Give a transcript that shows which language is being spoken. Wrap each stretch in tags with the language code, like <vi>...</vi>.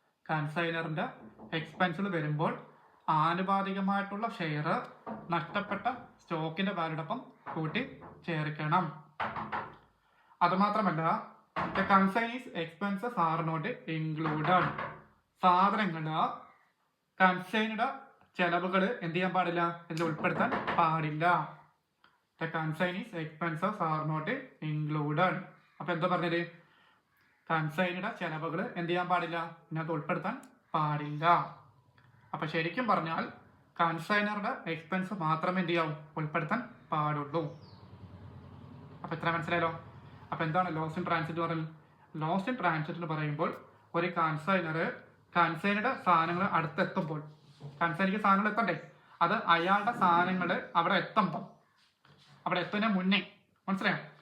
<ml>കൺസൈനറിന്റെ എക്സ്പെൻസിൽ വരുമ്പോൾ ആനുപാതികമായിട്ടുള്ള ഷെയർ നഷ്ടപ്പെട്ട സ്റ്റോക്കിന്റെ വാല്യൂടൊപ്പം കൂട്ടി ചേർക്കണം. അതുമാത്രമല്ല,</ml> <en>The consignee's expenses are not included.</en> <ml>സാധനങ്ങള് കൺസൈനുടെ ചെലവുകൾ എന്ത് ചെയ്യാൻ പാടില്ല? ഇതിൽ ഉൾപ്പെടുത്താൻ പാടില്ല.</ml> <en>The consignees expenses are not included.</en> <ml>അപ്പൊ എന്താ പറഞ്ഞത്? കൺസൈനുടെ ചെലവുകൾ എന്ത് ചെയ്യാൻ പാടില്ല? ഇതിനകത്ത് ഉൾപ്പെടുത്താൻ പാടില്ല. അപ്പൊ ശരിക്കും പറഞ്ഞാൽ കൺസൈനറുടെ എക്സ്പെൻസ് മാത്രമേ എന്ത് ചെയ്യാവൂ? ഉൾപ്പെടുത്താൻ പാടുള്ളൂ. അപ്പൊ ഇത്ര മനസ്സിലായല്ലോ? അപ്പൊ എന്താണ് ലോസ് ഇൻ ട്രാൻസിറ്റ് പറയുന്നത്? ലോസ് ഇൻ ട്രാൻസിറ്റ് എന്ന് പറയുമ്പോൾ ഒരു കൺസൈനുടെ സാധനങ്ങൾ അടുത്തെത്തുമ്പോൾ, കൺസൈനിക്ക് സാധനങ്ങൾ എത്തണ്ടേ, അത് അയാളുടെ സാധനങ്ങൾ അവിടെ എത്തുന്നതിന് മുന്നേ, മനസ്സിലായോ?</ml>